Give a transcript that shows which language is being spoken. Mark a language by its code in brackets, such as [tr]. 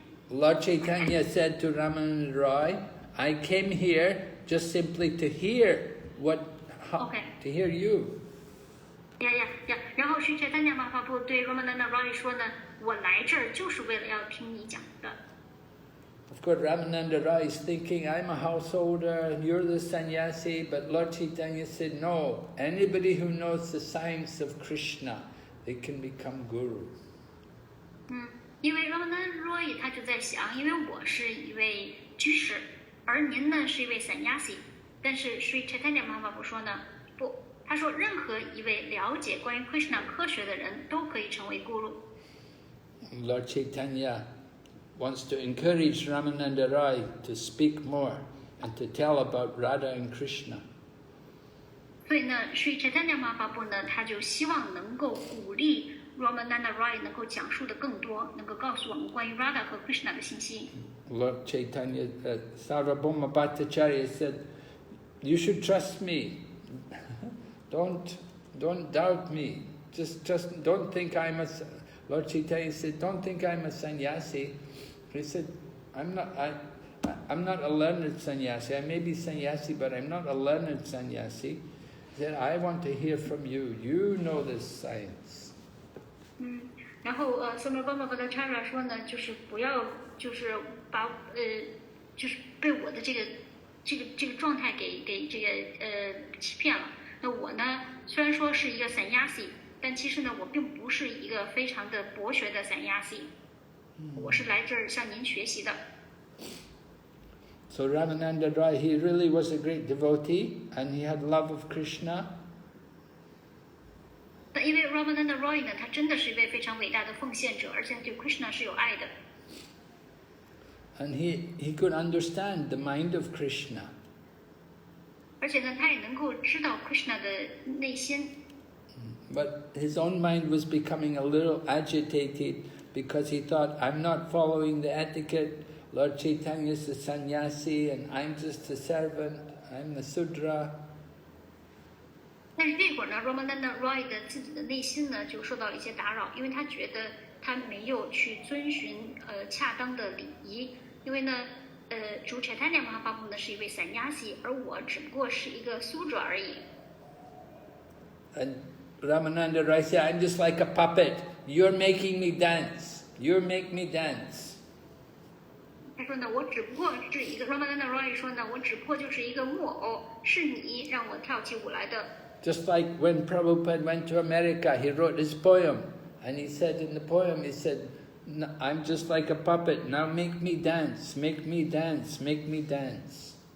[en] Lord Chaitanya said to Ramananda Rai, I came here just simply to hear to hear you. [zh] 然后Sri Chaitanya Mahaprabhu 对 Ramananda Rai 说呢，我来这儿就是为了要听你讲的。 [en] Of course, Ramananda Rai is thinking, I'm a householder and you're the sannyasi, but Lord Chaitanya said, no, anybody who knows the science of Krishna, they can become guru. [zh] 因为 Ramananda Rai 他就在想，因为我是一位居士，而您呢是一位 sannyasi， 但是Sri Chaitanya Mahaprabhu 说呢，不，他说任何一位了解关于 Krishna 科学的人都可以成为 guru。 [en] Lord Chaitanya wants to encourage Ramananda Rai to speak more and to tell about Radha and Krishna. [zh] 所以呢Sri Chaitanya Mahaprabhu 呢，他就希望能够鼓励 Ramananda Rai 能够讲述的更多，能够告诉我们关于 Radha 和 Krishna 的信息。 [en] Lord Chaitanya, Sarvabhauma Bhattacharya said, you should trust me. Don't doubt me. Just don't think I'm a... Lord Chaitanya said, don't think I'm a sannyasi. He said, I'm not a learned sannyasi. I may be sannyasi, but I'm not a learned sannyasi. He said, I want to hear from you. You know this science. [zh] 然后Sarvabhauma Bhattacharya 说呢，就是不要就是把就是被我的这个状态给这个欺骗了。那我呢，虽然说是一个 sannyasi， 但其实呢，我并不是一个非常的博学的 sannyasi， 我是来这儿向您学习的。 [en] So Ramananda Rai, he really was a great devotee and he had love of Krishna. [zh] 那因为 Ramananda Roy 呢，他真的是一位非常伟大的奉献者，而且对 Krishna 是有爱的。 [en] And he could understand the mind of Krishna. [zh] 而且呢，他也能够知道 Krishna 的内心。 [en] But his own mind was becoming a little agitated because he thought, I'm not following the etiquette. Lord Chaitanya is the sannyasi and I'm just a servant. I'm the Sudra. [zh] 但是这会儿呢 ，Ramananda Roy 的自己的内心呢就受到了一些打扰，因为他觉得他没有去遵循恰当的礼仪，因为呢，主 Chaitanya Mahaprabhu 呢是一位 sannyasi， 而我只不过是一个 Sudra 而已。 [en] And Ramananda Roy said, I'm just like a puppet. You're making me dance. You make me dance. [zh] 他说呢，我只不过是一个 Ramananda Roy 说呢，我只不过就是一个木偶，是你让我跳起舞来的。 [en] Just like when Prabhupada went to America, he wrote his poem, and he said in the poem, he said, I'm just like a puppet, now make me dance, make me dance, make me dance.